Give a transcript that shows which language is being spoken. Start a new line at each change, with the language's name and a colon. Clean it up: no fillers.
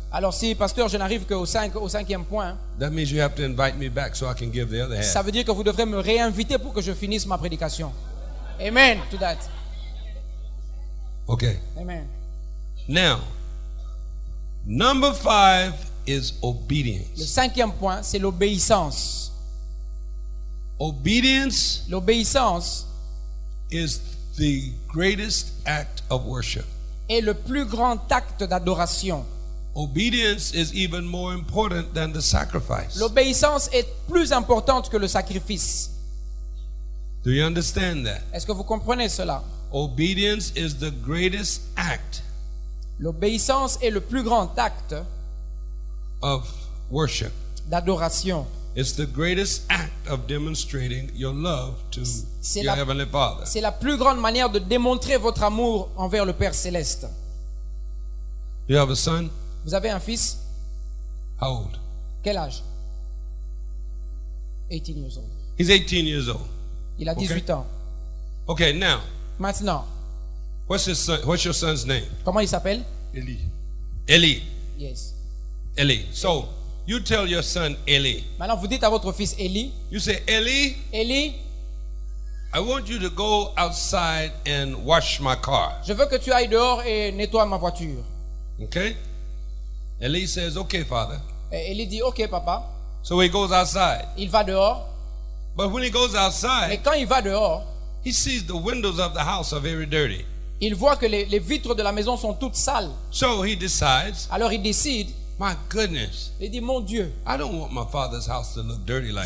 French: Alors si, pasteur, je n'arrive qu'au cinquième point,
English: that means you have to invite me back so I can give the other
French: ça
English: half.
French: veut dire que vous devrez me réinviter pour que je finisse ma prédication.
English: Amen to that. Okay. Amen. Now, number five is
French: Le
English: obedience.
French: cinquième point, c'est l'obéissance.
English: Obedience
French: L'obéissance
English: is the greatest act of worship.
French: est le plus grand acte d'adoration.
English: Obedience is even more important than the sacrifice.
French: L'obéissance est plus importante que le sacrifice.
English: Do you understand that?
French: Est-ce que vous comprenez cela?
English: Obedience is the greatest act
French: L'obéissance est le plus grand acte
English: of worship.
French: d'adoration.
English: It's the greatest act of demonstrating your love to
French: C'est
English: your Heavenly Father.
French: C'est la plus grande manière de démontrer votre amour envers le Père céleste.
English: You have a son?
French: Vous avez un fils?
English: How old?
French: Quel âge?
English: 18 years old. He's 18 years old.
French: Il a 18 ans.
English: Okay, now,
French: Maintenant,
English: what's your son's name?
French: comment il s'appelle? Élie. Eli.
English: Yes. Eli. So, you tell your son Eli.
French: Maintenant, vous dites à votre fils Élie,
English: You say, Eli, Élie, I want you to go outside and wash my car.
French: Je veux que tu ailles dehors et nettoies ma voiture.
English: Okay? Eli says, okay, Father.
French: Et Élie dit, ok papa.
English: So he goes outside.
French: Il va dehors.
English: But when he goes
French: Mais
English: outside,
French: quand il va dehors,
English: he sees the windows of the house are very dirty.
French: il voit que les vitres de la maison sont toutes sales.
English: So he decides,
French: Alors il décide,
English: my goodness,
French: il dit, mon Dieu,
English: I don't want my father's house to look dirty like